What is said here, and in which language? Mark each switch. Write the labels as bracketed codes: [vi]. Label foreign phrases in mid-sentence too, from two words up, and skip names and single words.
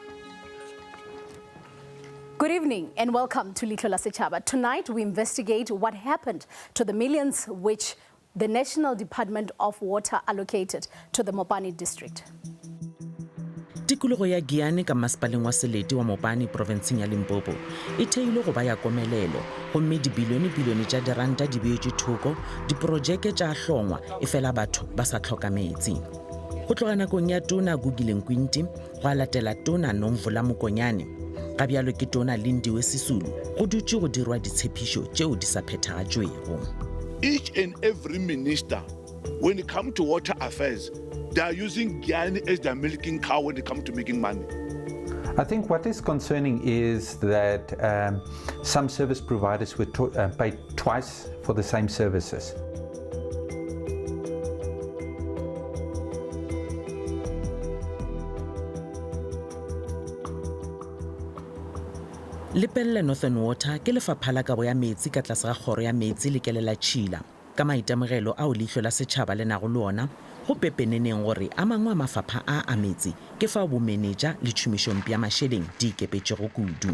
[en] Good evening and welcome to Leihlo la Sechaba. Tonight we investigate what happened to the millions which the National Department of Water allocated to the Mopani district. [nso] Tikologo ya Giane ka masepaleng wa Selete wa Mopani provinceng ya Limpopo e theilwe go ba ya komelelo gomme dibilione tša diranta di beetšwe thoko diprojeke tša hlongwa e fela batho ba sa tlhoka metsi. Go tloga nakong ya Tona Gugileng Kwinti go a latela Tona Nomvula Mokonyane ka bjalo ke Tona Lindiwe Sisulu go dutše go dirwa ditshepišo tšeo di sa phethagatšwego. [en] Each and every minister, when it comes to water affairs, they are using Guyana as their milking cow when it comes to making money. I think what is concerning is that some service providers were paid twice for the same services. [nso] Lepelle Northern Water ke lefapha la kabo ya metsi ka tlase ga kgoro ya metsi le kelela Tšhila ka maitemogelo ao Leihlo la Sechaba le nago le ona go pepeneneng gore a mangwe a mafapha a metsi ke fa bomenetša le tšhomišompe ya mašeleng di ikepetšego kudu.